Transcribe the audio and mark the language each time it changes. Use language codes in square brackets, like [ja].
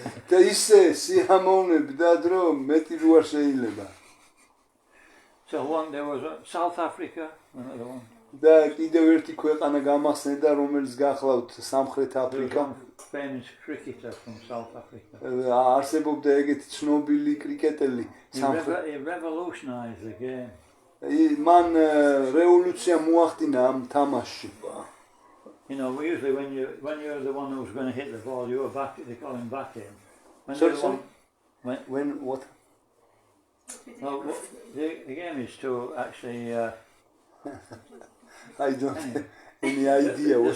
[ka] და ისე სიამოვნებდა, რომ მეტი რო არ შეიძლება. [en] So one there was South Africa, another one. [ka] და კიდევ ერთი ქვეყანა გამახსენდა, რომელიც გახლავთ სამხრეთ აფრიკა. [en] Famous cricketer from South Africa. [ka] არსებობდა ეგეთი ცნობილი კრიკეტელი სამხრეთ. [en] He revolutionized the game. [ka] მან რევოლუცია მოახდინა ამ თამაშში. [en] You know, usually when you're the one who's going to hit the ball, you're they call him batting. When what? Well, the game is to actually. I don't have any idea.